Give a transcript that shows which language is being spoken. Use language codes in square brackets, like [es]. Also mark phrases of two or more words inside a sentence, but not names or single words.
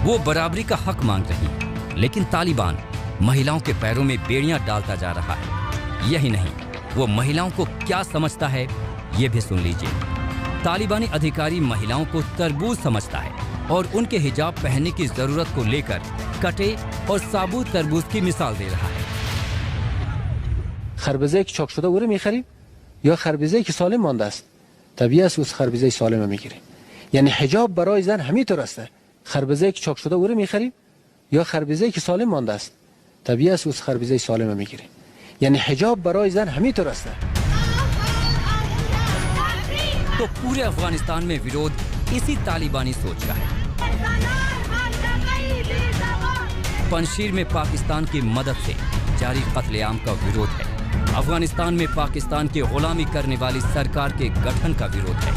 [hi] वो बराबरी का हक मांग रही हैं, लेकिन तालिबान महिलाओं के पैरों में बेड़ियां डालता जा रहा है। यही नहीं, वो महिलाओं को क्या समझता है ये भी सुन लीजिए। तालिबानी अधिकारी महिलाओं को तरबूज समझता है और उनके हिजाब पहनने की जरूरत को लेकर कटे और साबुत तरबूज की मिसाल दे रहा है। [fa] خربزه که چاک شده او رو می‌خریم یا خربزه که سالم مانده است؟ طبیعی است که خربزه سالم رو می‌گیریم. یعنی حجاب برای زن همینطور است. خربزه که چاک شده او رو می‌خریم یا خربزه که سالم مانده است؟ طبیعی است که خربزه سالم رو می‌گیریم. یعنی حجاب برای زن همینطور است. [hi] तो पूरे अफगानिस्तान में विरोध इसी तालिबानी सोच का है। पंजशीर में पाकिस्तान की मदद से जारी कत्लेआम का विरोध है। अफगानिस्तान में पाकिस्तान की गुलामी करने वाली सरकार के गठन का विरोध है।